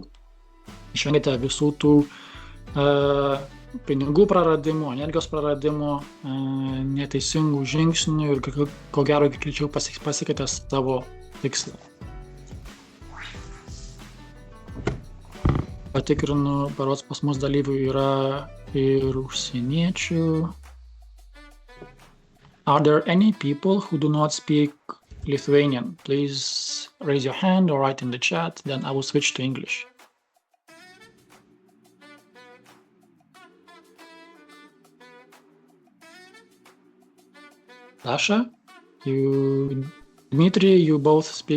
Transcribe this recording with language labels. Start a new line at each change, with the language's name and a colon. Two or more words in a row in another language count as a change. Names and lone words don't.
Lithuanian: Išvengiate visų tų pinigų praradimų, energijos praradimų, neteisingų žingsnių ir ko gero greičiau pasiekite savo tikslą. Patikrinu, berods pas mus dalyvių yra ir užsieniečių.
English: Are there any people who do not speak Lithuanian? Please raise your hand or write in the chat, then I will switch to English. Sasha, Dmitry, you both speak?